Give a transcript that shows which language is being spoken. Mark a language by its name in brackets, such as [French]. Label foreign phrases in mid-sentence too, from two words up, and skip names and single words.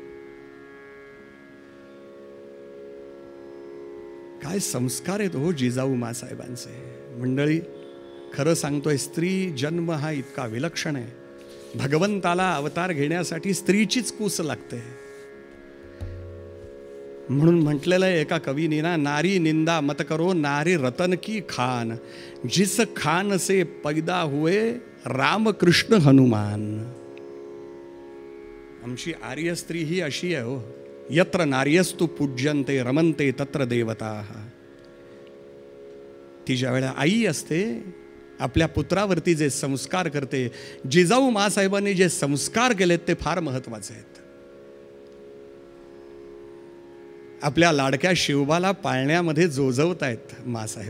[Marathi] काय संस्कार आहेत हो जिजाऊ मासाहेबांचे. मंडळी, खरं सांगतोय, स्त्री जन्म हा इतका विलक्षण आहे. भगवंताला अवतार घेण्यासाठी स्त्रीचीच कूस लागते. म्हणून म्हटलेलं आहे एका कवीने ना, [Hindi] नारी निंदा मत करो नारी रतन की खान, जिस खान से पैदा हुए राम कृष्ण हनुमान. [Marathi] आमची आर्य स्त्री ही अशी आहे हो. [Sanskrit] यत्र नार्यस्तु पूज्यन्ते रमन्ते तत्र देवताः. [Marathi] ती ज्या वेळेला आई असते, आपल्या पुत्रावरती जे संस्कार करते, जिजाऊ मासाहेबांनी जे संस्कार केलेत ते फार महत्वाचे आहेत. आपल्या लाडक्या शिवबाला पाळण्यामध्ये जोजवतायत मासाहेब.